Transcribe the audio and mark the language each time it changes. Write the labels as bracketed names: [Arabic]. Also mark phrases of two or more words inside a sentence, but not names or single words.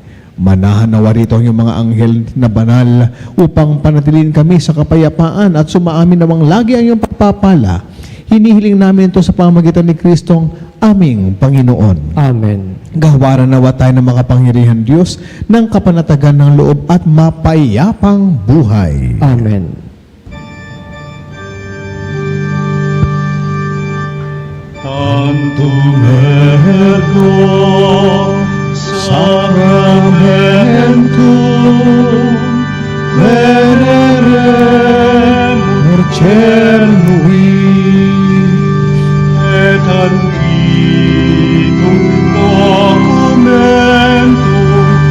[Filipino] Manahan nawa rito ang iyong mga anghel na banal upang panatilin kami sa kapayapaan at sumaamin nawang lagi ang iyong pagpapala. Hinihiling namin ito sa pamamagitan ni Kristong aming Panginoon. Amen. Gawaran nawa tayo ng mga pangyarihan Diyos ng kapanatagan ng loob at mapayapang buhay. Amen. [Latin] Tantum ergo sacramentum veneremur celui et antiquum documentum